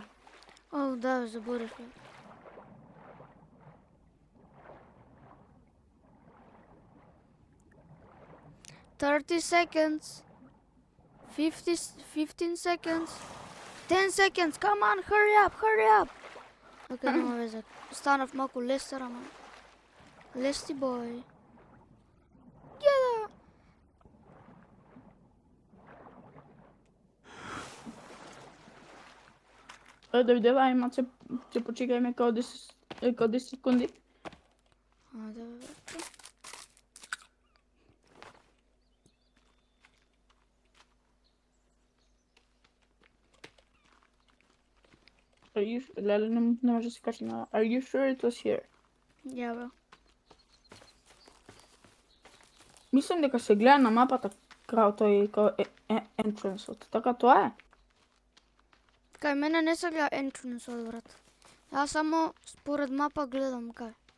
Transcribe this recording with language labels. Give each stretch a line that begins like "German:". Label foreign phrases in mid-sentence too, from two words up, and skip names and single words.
Macedonian: О, да, заборев ја.
English: Thirty seconds. 15 seconds. 10 seconds. Come on, hurry up.
Macedonian: Окей, нема везе. Станав малку лестер, ама. Лести бой. Једа. Да видела, ајма ќе почекајме као 10 секунди. Да, брате. Леле, не може да се каже на...
English: Are you sure it was here?
Macedonian: Ја, бро. Мислам дека се гледа на мапата као тој entrance-от. Така тоа е? Кај мене не се гледа entrance-от, брат. Јас само според мапа гледам кај.